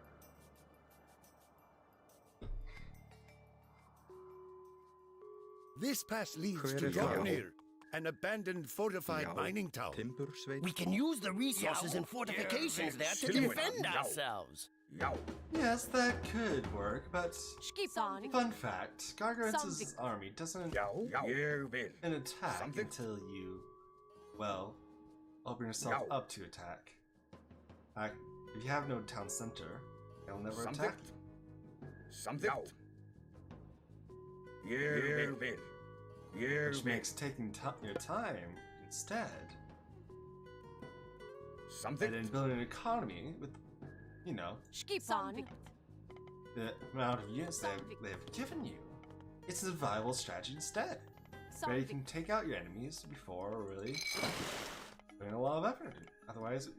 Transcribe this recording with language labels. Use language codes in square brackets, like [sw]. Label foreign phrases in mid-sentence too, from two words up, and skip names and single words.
[en] This pass leads [is] Hver [en] to [is] er það? [en] Jotnir, an abandoned fortified [is] Já. [en] mining town. [is] Timbursveinn? [en] We can use the resources and fortifications there to [is] Tilbúin. [en] defend [is] Já. [en] ourselves. [is] Já. [en] Yes, that could work, but [is] Skipan. [en] fun fact, Gargarence's army doesn't [is] Já. Ég vil. [en] an attack Something. until you, well, open yourself [is] Já. [en] up to attack. If you have no town center, they'll never attack. [is] Samþykkt. Ég vil. Ég [en] Which [is] vil. [en] makes taking your time instead, and then [is] Samþykkt. [en] building an economy with, you know, [is] Skipan. [en] the amount of units they've given you. It's a viable strategy instead, where you can take out your enemies before really putting a lot of effort into it.